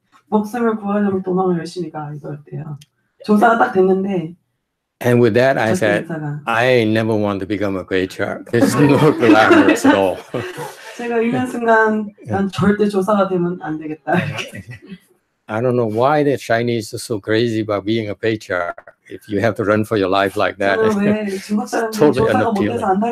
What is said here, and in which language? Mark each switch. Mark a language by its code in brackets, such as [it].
[ko] 목숨을 구하려면 도망을 열심히 가 이거였대요. 조사가 딱 됐는데. [en] And with that, I said, I never want to become a patriarch. It's no glamorous at all. [ko] 제가 읽는 순간 난 절대 조사가 되면 안 되겠다. [en] I don't know why the Chinese are so crazy about being a patriarch. If you have to run for your life like that, it's totally unappealing.